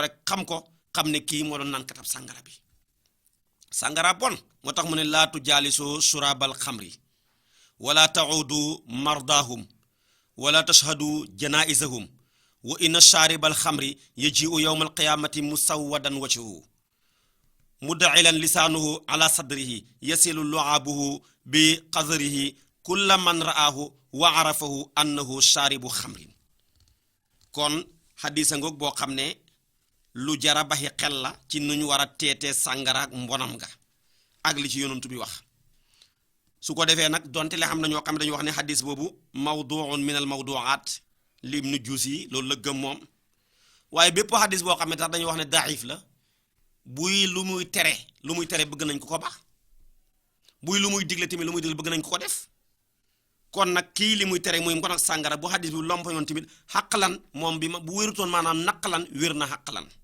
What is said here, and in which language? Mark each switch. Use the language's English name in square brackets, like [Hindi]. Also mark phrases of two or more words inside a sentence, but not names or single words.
[Wolof] rek xam ne kii moo doon naankatab sàngara bi sàngara bon moo tax mu ne [Arabic] لا تجالسوا شارب الخمر ولا تعودوا مرضاهم ولا تشهدوا جنائزهم وإن شارب الخمر يجيء يوم القيامة مسودا وجهه مدلعا لسانه على صدره يسيل لعابه بقذره كل من رآه وعرفه أنه شارب خمر [Wolof] kon xadisa ngoog boo xam ne lu jara baxi xel la ci nuñ war a teetee sàngara ak mbonam nga ak li ci yonantu bi wax su ko defee nag donte le xam na ñoo xam ne dañu wax ne xadis boobu [Arabic] موضوع من الموضوعات لابن جوزي [Wolof] loolu la gëm moom waaye bépp xadis boo xam ne tax dañuy wax ne daif la buy lu muy tere bëgg nañ ko ko baax buy lu muy digle tamit lu muy digle bëgg nañ ko ko def kon nag kii li muy tere muy mbon ak sàngara bu xadis bi lompa yoon tamit xaqalan moom bi bu wérutoon maanaam naqalan wér na xaqalan